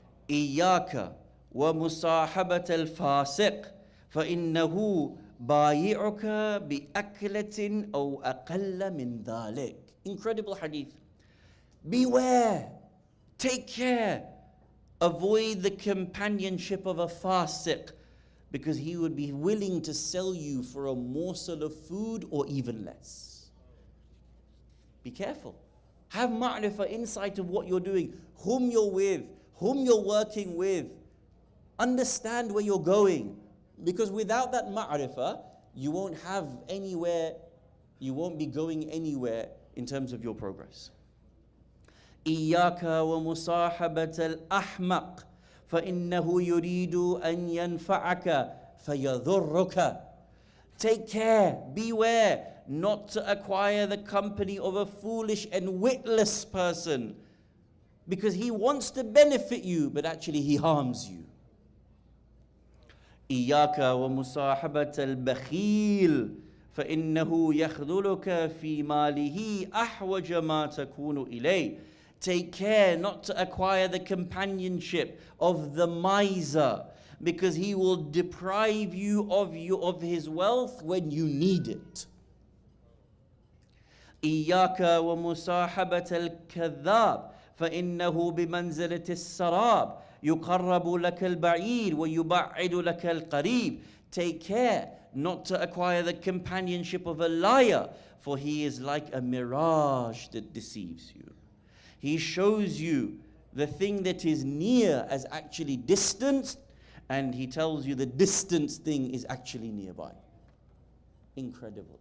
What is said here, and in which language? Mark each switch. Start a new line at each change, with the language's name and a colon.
Arabic: إياك ومصاحبة الفاسق فإنه بايعك بأكلة أو أقل من ذلك.
English: Incredible hadith. Beware, take care, avoid the companionship of a fasiq, because he would be willing to sell you for a morsel of food or even less. Be careful. Have ma'rifah, insight of what you're doing, whom you're with, whom you're working with. Understand where you're going. Because without that ma'rifah, you won't have anywhere, you won't be going anywhere in terms of your progress.
Arabic: إياك ومصاحبة الأحمق فإنه يريد أن ينفعك فيضرك.
English: Take care, beware, not to acquire the company of a foolish and witless person, because he wants to benefit you, but actually he harms you.
Arabic: إياك ومصاحبة البخيل فإنه يخذلك في ماله أحوج ما تكون إليه.
English: Take care not to acquire the companionship of the miser, because he will deprive you of his wealth when you need it.
Arabic: إياك ومصاحبة الكذاب فإنه بمنزلة السراب يقرب لك البعيد ويبعد لك القريب.
English: Take care not to acquire the companionship of a liar, for he is like a mirage that deceives you. He shows you the thing that is near as actually distant, and he tells you the distant thing is actually nearby. Incredible.